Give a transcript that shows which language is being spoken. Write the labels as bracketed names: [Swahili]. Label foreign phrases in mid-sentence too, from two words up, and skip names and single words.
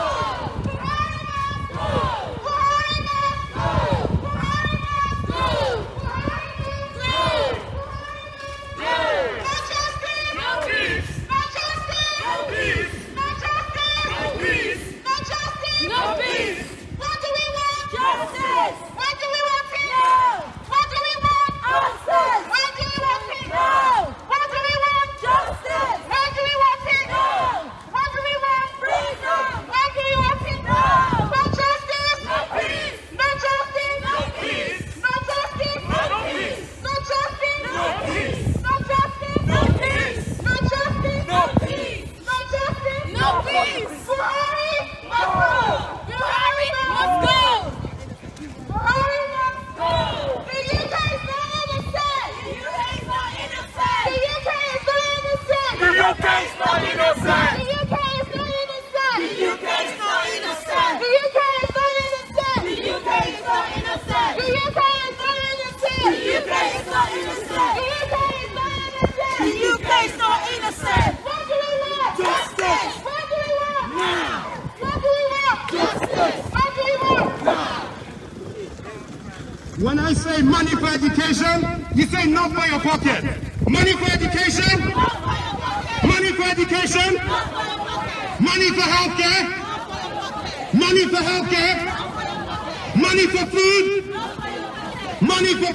[English] Buhari must go. Buhari must go. Buhari must go. Buhari must go. No justice. No peace! No justice. No peace! No justice. No peace! No justice. No peace! What do we want? Justice. What do we want? No. What do we want? Justice. What do we want? No. What do we want? Justice. What do we want? No. What do we want? Freedom. What do we want? No. No justice. No peace. No justice. No peace. No justice. No peace. No justice. No peace. No justice. No peace. No justice. No peace. No justice. No peace. Buhari Must go. Buhari must go. Buhari must Go. The UK is not innocent. The UK is not innocent. The UK is not innocent. The UK is not innocent! The UK is not innocent. The UK is not innocent. The UK is not innocent. The UK is not innocent. The UK is not innocent. The UK is not innocent. The UK is not innocent. The UK is not innocent. What do we want? Justice. What do we want? Now. What do we want? Justice. What do we want? When I say money for education, you say not for your pocket. Money for education, money for education, money for healthcare, money for healthcare, money for food, money for